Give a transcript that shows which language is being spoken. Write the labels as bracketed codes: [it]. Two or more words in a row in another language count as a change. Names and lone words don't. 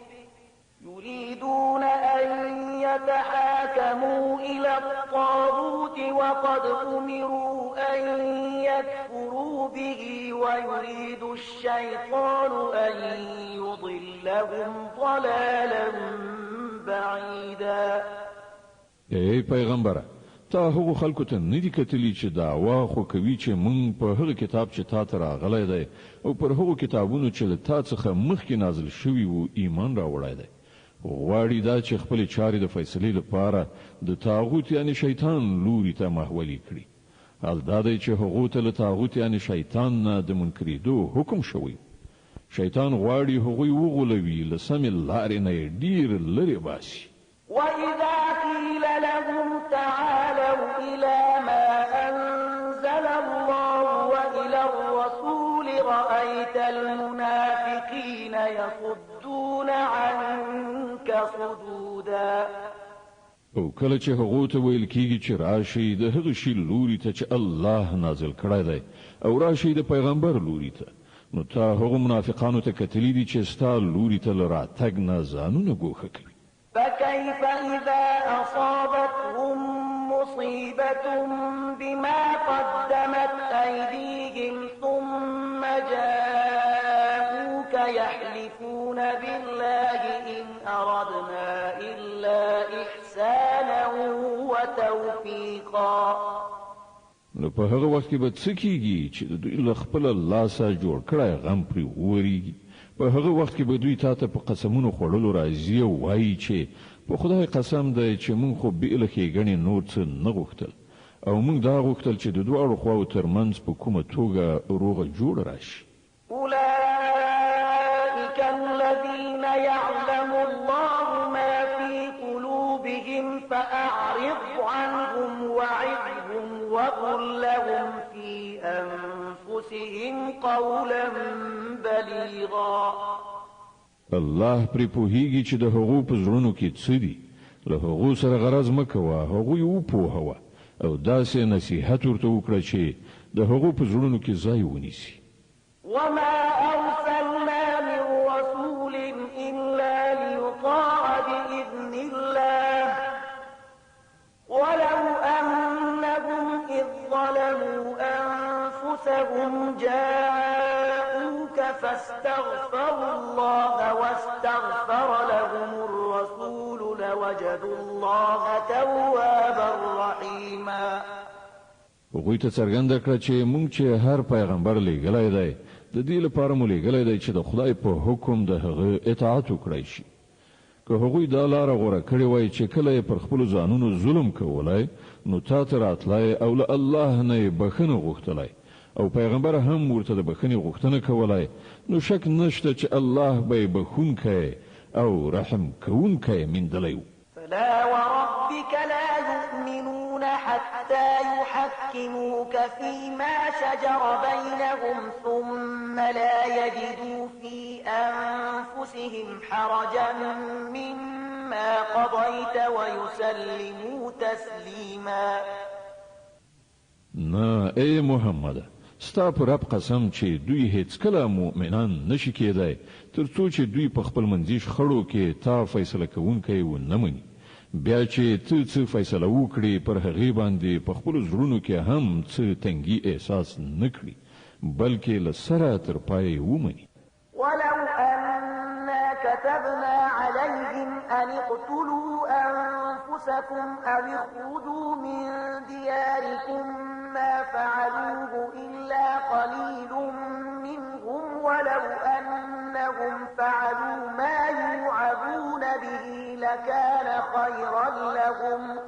[ar] يريدون أن يتحاكموا إلى الطاغوت وقد أمروا أن يكفروا به ويريد الشيطان أن يضلهم ضلالا بعيدا. [ps] ای پیغمبره، تا هغو خلکو ته ندی کتلی چې دعوا خو کوي چې مونږ په هغه کتاب چې تا ته راغلی دی او پر هغو کتابونو چې له تا څخه مخکې نازل شوي وو ایمان راوړی دی. غواړي دا چې خپل چارې د فیصلې لپاره د طاغوت یعنی شیطان لوري ته محولي کړي. حال دا دی چې هغو ته له طاغوت یعنی شیطان نه د منکرېدو حکم شوی. شیطان غواړي هغوی وغولوي، له سمې لارې نه یې ډېر لرې باسي. [ar] وإذا قيل لهم تعالوا إلى ما أنزل الله وإلى الرسول رأيت المنافقين يصدون عنك صدودا. [ps] او کله چې هغو ته ویل کېږي چې راشي د هغه شي لوري ته چې الله نازل کړی دی او راشي د پیغمبر لوري ته، نو تا هغو منافقانو ته کتلی دي چې ستا لوري ته له راتګ نه ځانونه ګوښه کوي. [ar] فكيف إذا أصابتهم مصيبة بما قدمت أيديهم ثم جاءوك يحلفون بالله إن أردنا إلا إحسانا وتوفيقا. [ps] نو په هغه وخت کې به څه کېږي چې د دوی له خپله لاسه جوړ کړی غم پرې وورېږي. په هغه وخت کې به دوی تا ته په قسمونو خوړلو راځي او وایي چې په خدای قسم دی چې موږ خو بې له ښېګڼې نور څه نه غوښتل او موږ دا غوښتل چې د دواړو خواو ترمنځ په کومه توګه روغه جوړه راشي. [ar] أولئك الذين يعلم الله ما في قلوبهم فأعرض عنهم وعظهم وقل لهم في أنفسهم قولا بليغا. [ps] الله پرې پوهیږي چې د هغو په زړونو کې څه دي. له هغو سره غرض مه کوه، هغوی وپوهوه او داسې نصیحت ورته وکړه چې د هغو په زړونو کې ځای ونیسي. [ar] وما أرسلنا من رسول إلا ليطاع بإذن الله ولو أنهم إذ ظلموا أنفسهم جاءوك فاستغفروا الله واستغفر لهم الرسول لوجدوا الله توابا رحيما. [ps] هغوی ته څرګنده کړه چې مونږ چې هر پیغمبر لېږلی دی د دې لپاره مو لېږلی دی چې د خدای په حکم د هغه اطاعت وکړی شي. که هغوی دا لاره غوره کړې وای چې کله پر خپل ځانونو ظلم کولای نو تا ته راتلای او له الله نه بخښنه غوښتلای او پیغمبر هم ورته د بخښنې غوښتنه کولای نو شک نشته چې الله به بخښونکی او رحم کوونکی میندلی و. [ar] فلا وربك لا يؤمنون حتى يحكموك فيما شجر بينهم ثم لا يجدوا في أنفسهم حرجا مما قضيت ويسلموا تسليما. [ps] نه ای محمد ستا پر رب قسم چې دوی هیڅ کله مؤمنان نشي کېدای تر څو چې دوی په خپل منځي شخړو کې تا فیصله کوونکی و نه مني بیا چې ته څه فیصله وکړي پر هغې باندې په خپل زړونو کې هم څه تنګي احساس نه کړي بلکې له سره تر پای ومني. [ar] ولو أنا كتبنا عليهم أن اقتلوا أنفسكم أو اخرجوا من دياركم ما فعلوه إلا قليل منهم ولو أنهم فعلوا ما يوعظون به لكان خيرا لهم